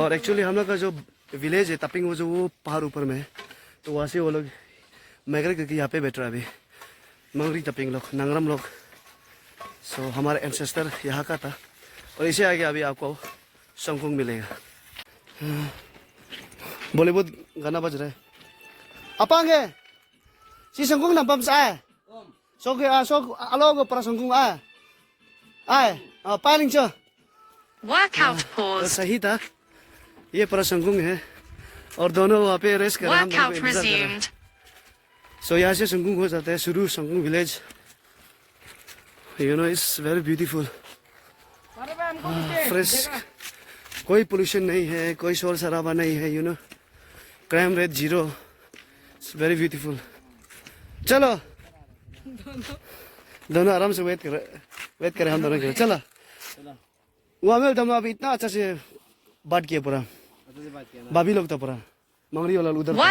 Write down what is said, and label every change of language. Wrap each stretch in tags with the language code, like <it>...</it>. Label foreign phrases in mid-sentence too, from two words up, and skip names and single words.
<hi>और एक्चुअली हम लोग का जो विलेज है तपिंग, वो जो वो पहाड़ ऊपर में है, तो वहाँ से वो लोग माइग्रेट करके यहाँ पे बैठ रहा है अभी, मंगरी तपिंग लोग, नंगरम लोग। सो हमारा एंसेस्टर यहाँ का था। और इसे आगे अभी आपको शंकुंग मिलेगा। बॉलीवुड गाना बज रहा है।</hi> <adi>अपांगे si sengkung nampam sa so alo go para sengkung ai paling cho</adi> <en>Workout paused.</en> <hi>सही था, ये</hi> <adi>para sengkung</adi> <hi>है और दोनों वहाँ पे रेस्ट कर रहे हैं, हम दोनों</hi> <en>Workout</en> <hi>पे इंतजार कर रहे हैं।</hi> <en>resumed.</en> <hi>सो यहाँ से संगुंग हो जाता है शुरू, संगुंग विलेज।</hi> <en>you know it's very beautiful,</en> <hi>फ्रेश, कोई पोल्यूशन नहीं है, कोई शोर शराबा नहीं है,</hi> <en>you know crime rate 0, it's very beautiful.</en> <hi>चलो दोनों आराम से वेट करे हम दोनों के लिए। चलो वहाँ में हम अभी इतना अच्छा से बात किया पूरा, भाभी लोग था पूरा मंगरी वाला उधर था।</hi>